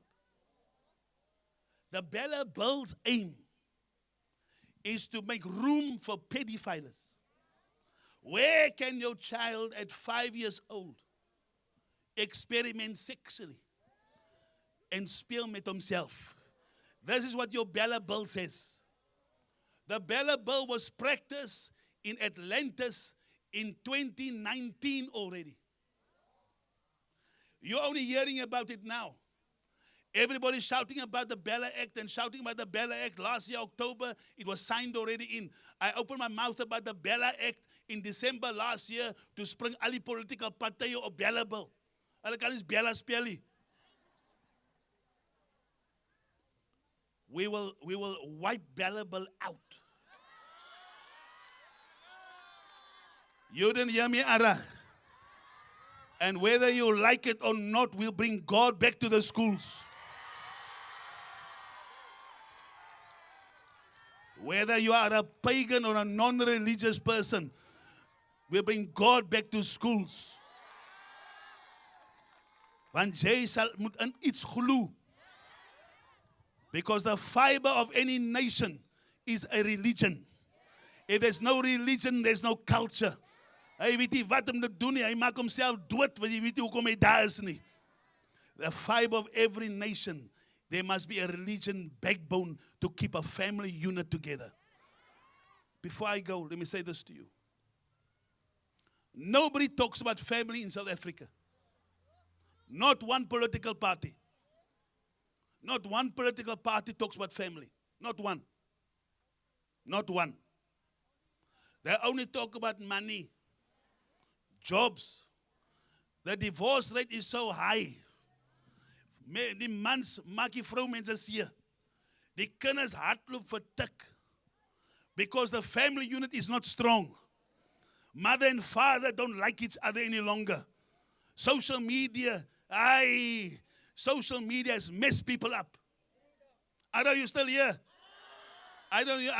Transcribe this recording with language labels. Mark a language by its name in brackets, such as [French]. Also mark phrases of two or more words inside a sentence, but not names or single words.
[English] The Bella Bill's aim is to make room for pedophiles. Where can your child at 5 years old experiment sexually and [Afrikaans] speel met [English] himself? This is what your Bella Bill says. The Bella Bill was practiced in Atlantis in 2019 already. You're only hearing about it now. Everybody's shouting about the Bella Act and shouting about the Bella Act. Last year, October, it was signed already in. I opened my mouth about the Bella Act in December last year to [Afrikaans] spring al die political partye op [English] Bella Bill. [Afrikaans] Hulle kan eens Bella speel. [English] We will wipe Bella Bill out. You didn't hear me, Ara. And whether you like it or not, we'll bring God back to the schools. Whether you are a pagan or a non-religious person, we'll bring God back to schools. [Afrikaans] Want jy moet in iets glo. [English] Because the fiber of any nation is a religion. If there's no religion, there's no culture. [Afrikaans] Hy weet nie wat om te doen nie. Hy maak homself dood, want jy weet nie hoekom hy daar is nie. [English] The fiber of every nation, there must be a religion backbone to keep a family unit together. Before I go, let me say this to you. Nobody talks about family in South Africa. Not one political party. Not one political party talks about family. Not one. Not one. They only talk about money, jobs. The divorce rate is so high. [Afrikaans] Die mans maak die vroumense seer. Die kinders hardloop vir tik. [English] Because the family unit is not strong. Mother and father don't like each other any longer. Social media has messed people up. Are you still here? I don't hear.